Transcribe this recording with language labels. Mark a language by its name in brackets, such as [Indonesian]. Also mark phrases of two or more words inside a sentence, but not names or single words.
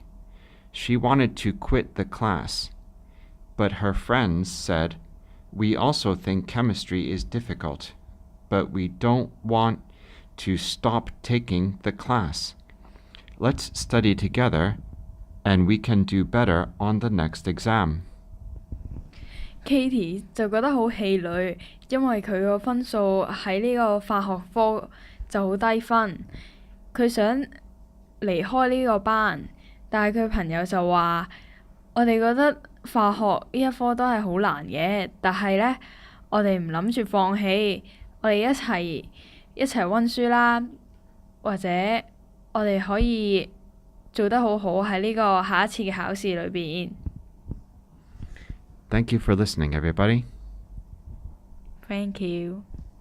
[English] She wanted to quit the class, but her friends said, "We also think chemistry is difficult, but we don't want to stop taking the class. Let's study together, and we can do better on the next exam." [Cantonese] Katie 就覺得好氣餒，因為佢個分數喺呢個化學科就好低分，佢想離開呢個班，但係佢朋友就話：我哋覺得化學呢一科都係好難嘅，但係呢，我哋唔諗住放棄，我哋一齊溫書啦，或者我哋可以做得好好喺呢個下一次嘅考試裏邊。 [English] Thank you for listening, everybody. Thank you.